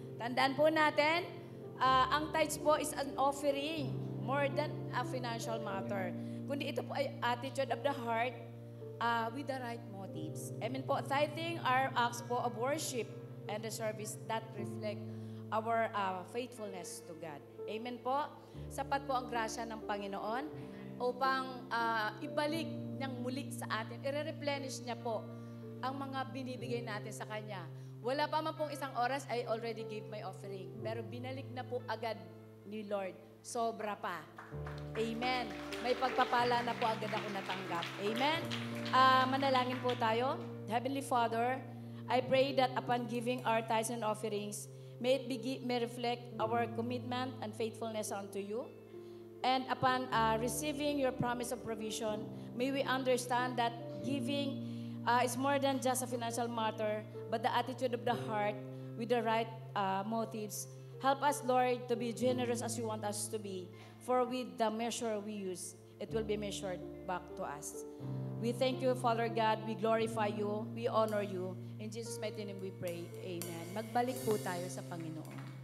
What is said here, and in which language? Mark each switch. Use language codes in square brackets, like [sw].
[tl] Tandaan po natin, [en] ang tithes po is an offering more than a financial matter. [tl] Kundi ito po ay [en] attitude of the heart with the right motives. Amen po. Tithing are acts po of worship and the service that reflect our faithfulness to God. [tl] Amen po. Sapat po ang grasya ng Panginoon upang ibalik niyang muli sa atin. I-replenish niya po ang mga binibigay natin sa Kanya. Wala pa man pong isang oras, [en] I already gave my offering. [tl] Pero binalik na po agad ni Lord. Sobra pa. Amen. May pagpapala na po agad ako natanggap. Amen. Manalangin po tayo. [en] Heavenly Father, I pray that upon giving our tithes and offerings, may it may reflect our commitment and faithfulness unto you. And upon receiving your promise of provision, may we understand that giving is more than just a financial matter, but the attitude of the heart with the right motives. Help us, Lord, to be generous as you want us to be. For with the measure we use, it will be measured back to us. We thank you, Father God. We glorify you. We honor you. In Jesus' mighty name we pray. Amen. [tl] Magbalik po tayo sa Panginoon.